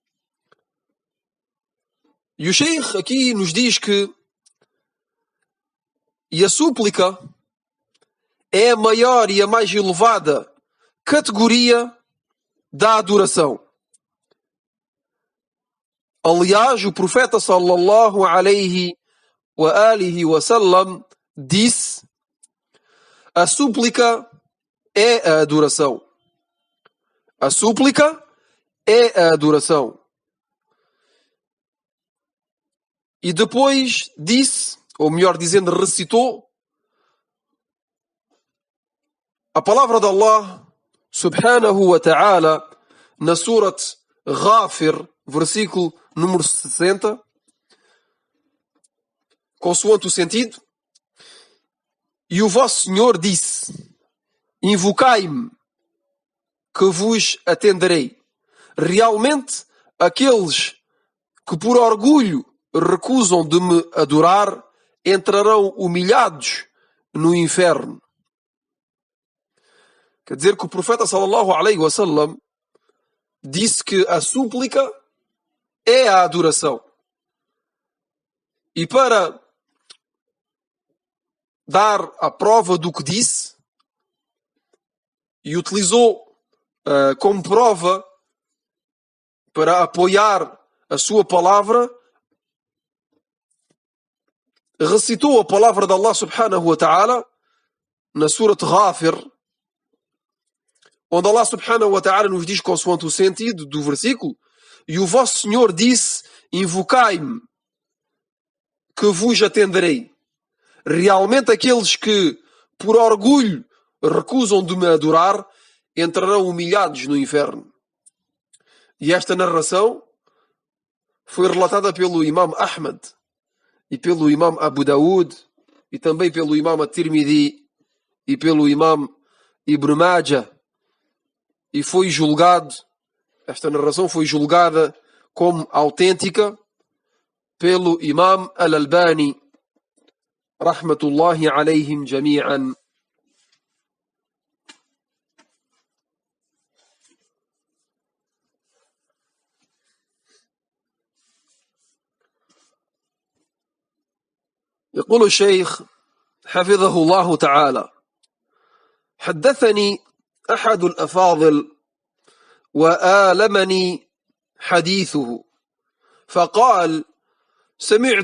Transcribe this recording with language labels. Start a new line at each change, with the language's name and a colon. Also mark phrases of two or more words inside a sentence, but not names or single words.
Portuguese: E o Sheikh aqui nos diz que a súplica é a maior e a mais elevada categoria da adoração. Aliás, o profeta
Arabic: صلى الله عليه وعلى آله وسلم
Portuguese: disse: a súplica é a adoração. A súplica é a adoração. E depois disse, ou melhor dizendo, recitou a palavra de
Arabic: الله سبحانه وتعالى
Portuguese: na Surat Ghafir, versículo número 60, consoante o sentido. E o vosso Senhor disse: invocai-me, que vos atenderei. realmente aqueles que por orgulho recusam de me adorar entrarão humilhados no inferno. Quer dizer que o profeta
Arabic: صلى الله عليه وسلم
Portuguese: disse que a súplica é a adoração. E para dar a prova do que disse, e utilizou como prova para apoiar a sua palavra, recitou a palavra de
Arabic: الله سبحانه وتعالى
Portuguese: na Surat Ghafir, onde
Arabic: الله سبحانه وتعالى
Portuguese: nos diz consoante o sentido do versículo: e o vosso Senhor disse, invocai-me, que vos atenderei. Realmente aqueles que, por orgulho, recusam de me adorar, entrarão humilhados no inferno. E esta narração foi relatada pelo Imam Ahmad, e pelo Imam Abu Daud, e também pelo Imam At-Tirmidhi, e pelo Imam Ibn Majah, e foi julgado, esta narração foi julgada como autêntica pelo Imam Al-Albani,
Arabic: رحمة الله عليهم جميعا. يقول الشيخ حفظه الله تعالى: حدثني أحد الأفاضل وآلمني حديثه، فقال: سمعت